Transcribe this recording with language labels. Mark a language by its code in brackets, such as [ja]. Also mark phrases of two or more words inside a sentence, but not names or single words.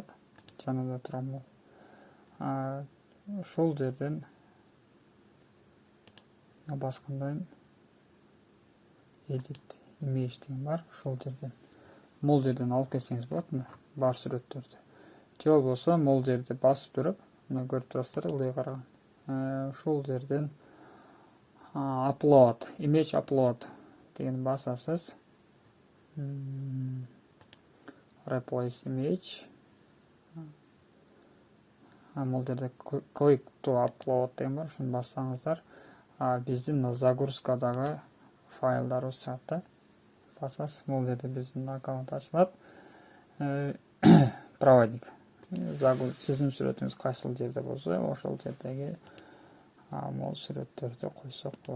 [ky] Жанында турган бул. Ушул жерден баскандан [en] edit image [ky] деген бар. Ушул жерден бул жерден алып келсеңиз болот, мына бар сүрөттөрдү. Же болбосо бул жерде басып туруп, мына көрүп турасыздар, ылдый караган. Ушул жерден [en] upload, image upload [ky] деген басасыз. [en] Replace image. [ky] Бул жерде [en] click to upload [ky] деген бар, ушуну бассаңыздар, биздин загрузкадагы файлдарыбыз чыгат да. Басасыз, бул жерде биздин аккаунт ачылат. Проводник. Сиздин сүрөтүңүз кайсыл жерде болсо, ошол жердеги бул сүрөттөрдү койсок болот.